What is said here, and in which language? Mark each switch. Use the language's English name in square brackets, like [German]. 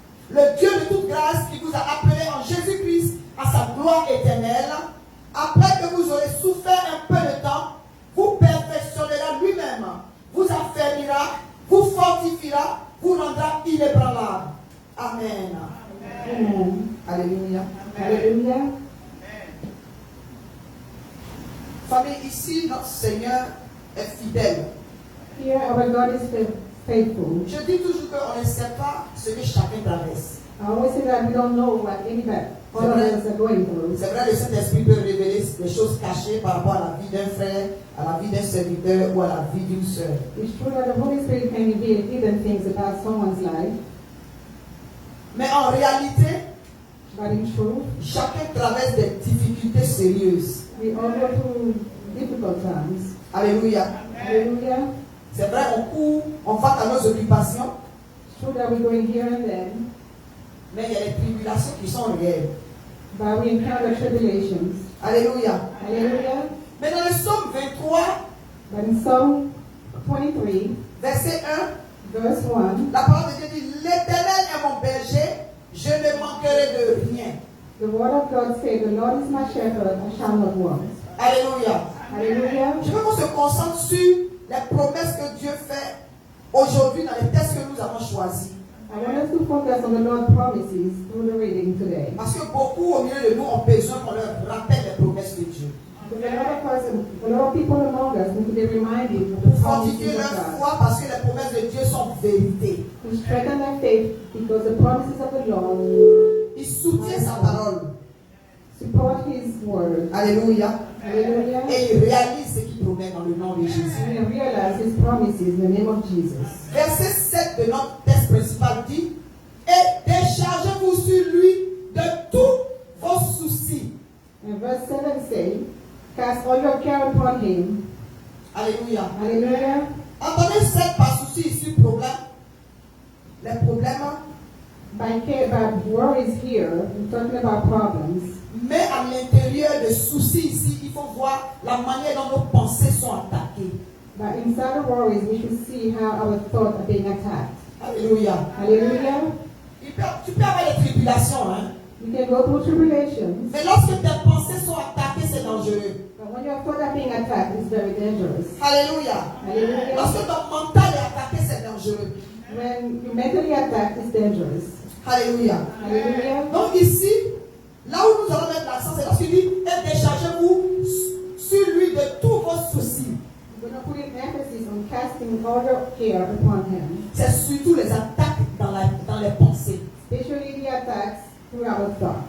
[French] Le Dieu de toute grâce qui vous a appelé en Jésus-Christ à sa gloire éternelle, après que vous aurez souffert un peu de temps, vous perfectionnera lui-même, vous affermira, vous fortifiera, vous rendra inébranlable. Amen. Amen. Alléluia. Alléluia. Famille, ici, notre Seigneur est fidèle. [English] Here our God is faithful. [French] Je dis toujours qu'on ne sait pas ce que chacun traverse. [English] I always say that we don't know what anybody others are going through. [French] C'est vrai, le Saint-Esprit peut révéler des choses cachées par rapport à la vie d'un frère, à la vie d'un serviteur ou à la vie d'une sœur. [English] It's true that the Holy Spirit can reveal hidden things about someone's life. [French] Mais en réalité, [English] But in truth, [French] chacun traverse des difficultés sérieuses. [English] we all go through difficult times. [French] Alléluia. [English] Hallelujah. [French] C'est vrai, on court, on va à nos occupations, [English] It's true that we're going here and there, [French] mais il y a des tribulations qui sont réelles. [English] but we encounter tribulations. [French] Alléluia. [English] Hallelujah. [French] Mais dans le psaume 23, [English] But in Psalm 23, [French] verset 1, [English] verse 1, [French] la parole de Dieu dit, l'Éternel est mon berger, je ne manquerai de rien. [English] the word of God says, the Lord is my shepherd, I shall not want. [French] Alléluia. [English] Hallelujah. [French] Je veux qu'on se concentre sur les promesses que Dieu fait aujourd'hui dans les textes que nous avons choisis. [English] I want us to focus on the Lord's promises through the reading today. [French] Parce que beaucoup au milieu de nous ont besoin qu'on leur rappelle les promesses de Dieu. [English] Because a lot of people among us need to be reminded of the [French] Pour [English] promises [French] fortifier [English] of [French] leur [English] God. [French] foi parce que les promesses de Dieu sont vérité. [English] To strengthen their faith because the promises of the Lord [French] Il soutient sa parole. [English] support His word. [French] Alléluia. [English] Hallelujah. [French] Et il réalise ce qu'il promet dans le nom de Jésus. [English] And we realize His promises in the name of Jesus. [French] Verset 7 de notre texte principal dit, et déchargez-vous sur lui de tous vos soucis. [English] And verse 7 says, cast all your care upon Him. [French] Alléluia. [English] Hallelujah. [French] Entendez 7 par souci ici, problème. Les problèmes. [English] By worries here, we're talking about problems. [French] Mais à l'intérieur des soucis ici, il faut voir la manière dont nos pensées sont attaquées. [English] But inside the worries, we should see how our thoughts are being attacked. [French] Alléluia. [English] Hallelujah. [French] Tu peux avoir des tribulations, hein. [English] You can go through tribulations. [French] Mais lorsque tes pensées sont attaquées, c'est dangereux. [English] But when your thoughts are being attacked, it's very dangerous. [French] Alléluia. [English] Hallelujah. [French] Lorsque ton mental est attaqué, c'est dangereux. [English] When you're mentally attacked, it's dangerous. [French] Alléluia. [English] Hallelujah. [French] Donc ici, là où nous allons mettre l'accent, c'est lorsqu'il dit, et déchargez-vous sur lui de tous vos soucis. [English] We're going to put an emphasis on casting all your care upon Him. [French] C'est surtout les attaques dans les pensées. [English] Especially the attacks through our thoughts.